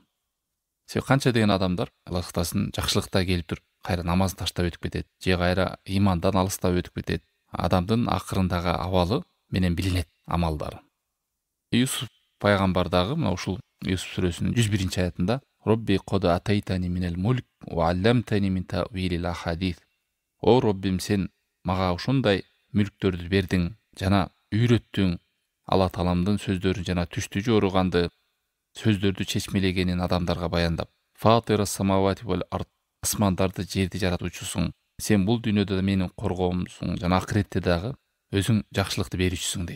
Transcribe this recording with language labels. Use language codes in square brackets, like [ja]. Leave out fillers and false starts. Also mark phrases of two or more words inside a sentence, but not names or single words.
[ky] Себеби канча деген адамдар Аллах Тааласын жакшылыкта келип туруп, кайра намазды таштап өтүп кетет, же кайра ыймандан алыстап өтүп кетет. Адамдын акырындагы абалы менен билинет амалдары. Юсуф пайгамбар дагы мына ушул Юсуф сүрөсүнүн 101 аятында [ar] رب قد آتيتني من الملك وعلمتني من تأويل الأحاديث. [ky] О Роббим, сен мага ушундай мүлктөрдү бердиң жана үйрөттүң, Алла Тааламдын сөздөрүн жана түштү жоруганды, сөздөрдү чечмелегенин адамдарга баяндап. [ar] فاطر السماوات والأرض, [ky] асмандарды жерди жаратуучусуң. Сен бул дүйнөдө да менин коргоомсуң, жана акыретте дагы өзүң жакшылыкты берүүчүсүң дейт.